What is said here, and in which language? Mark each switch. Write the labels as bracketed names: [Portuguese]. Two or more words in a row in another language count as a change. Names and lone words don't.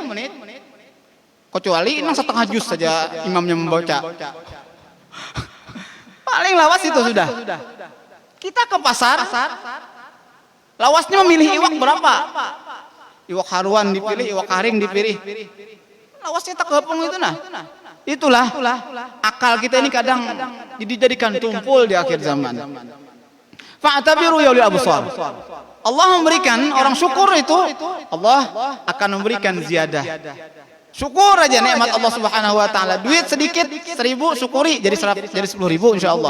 [Indonesian] Kecuali ini setengah juz saja imamnya membaca. [Banjar] Paling lawas itu sudah. Kita ke pasar, lawasnya memilih iwak berapa? Iwak haruan dipilih, iwak haring dipilih. Lawasnya tak gabung itu nah. [Indonesian] Itulah akal kita ini kadang dijadikan tumpul di akhir zaman. [Arabic] فاعتبروا يا أولي الأبصار. [Indonesian] Allah memberikan orang syukur itu, Allah akan memberikan ziyadah. Syukur aja nikmat Allah [Arabic] سبحانه وتعالى. [Indonesian] Duit sedikit 1.000 syukuri jadi 10.000 insyaallah.